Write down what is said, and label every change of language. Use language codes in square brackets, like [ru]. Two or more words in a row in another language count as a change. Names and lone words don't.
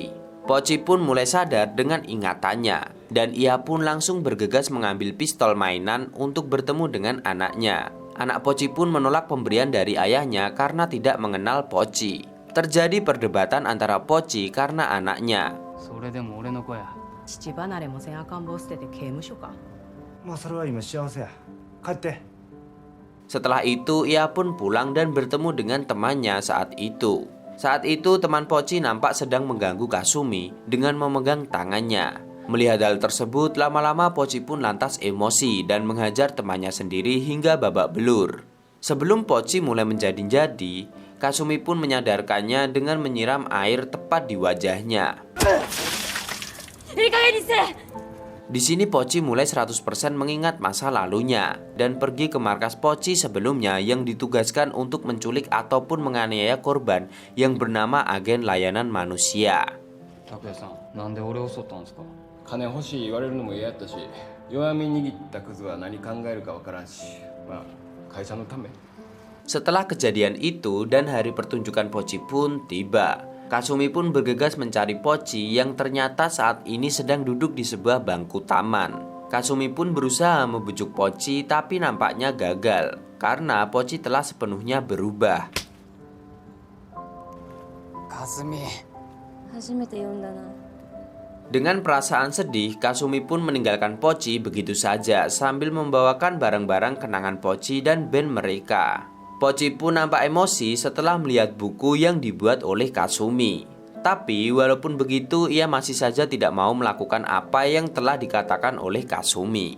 [id] Poci pun mulai sadar dengan ingatannya dan ia pun langsung bergegas mengambil pistol mainan untuk bertemu dengan anaknya. Anak Poci pun menolak pemberian dari ayahnya karena tidak mengenal Poci. Terjadi perdebatan antara Poci karena anaknya. [ja] それでも俺の子や。父離れもせん赤ん坊捨てて刑務所か。まあそれは今幸せや。帰って。 [id] Setelah itu ia pun pulang dan bertemu dengan temannya saat itu. Saat itu teman Poci nampak sedang mengganggu Kasumi dengan memegang tangannya. Melihat hal tersebut, lama-lama Poci pun lantas emosi dan menghajar temannya sendiri hingga babak belur. Sebelum Poci mulai menjadi-jadi, Kasumi pun menyadarkannya dengan menyiram air tepat di wajahnya. Di sini Poci mulai 100% mengingat masa lalunya dan pergi ke markas Poci sebelumnya yang ditugaskan untuk menculik ataupun menganiaya korban yang bernama agen layanan manusia. [ja] 拓也さん、なんで俺を襲ったんですか。金欲しい言われるのも嫌やったし、弱み握ったクズは何考えるかわからんし、まあ会社のため。 [id] Setelah kejadian itu dan hari pertunjukan Poci pun tiba, Kasumi pun bergegas mencari Poci yang ternyata saat ini sedang duduk di sebuah bangku taman. Kasumi pun berusaha membujuk Poci tapi nampaknya gagal karena Poci telah sepenuhnya berubah. [ja] かずみ。初めて読んだな。 [id] Dengan perasaan sedih, Kasumi pun meninggalkan Poci begitu saja sambil membawakan barang-barang kenangan Poci dan band mereka. Poci pun nampak emosi setelah melihat buku yang dibuat oleh Kasumi. Tapi walaupun begitu, ia masih saja tidak mau melakukan apa yang telah dikatakan oleh Kasumi.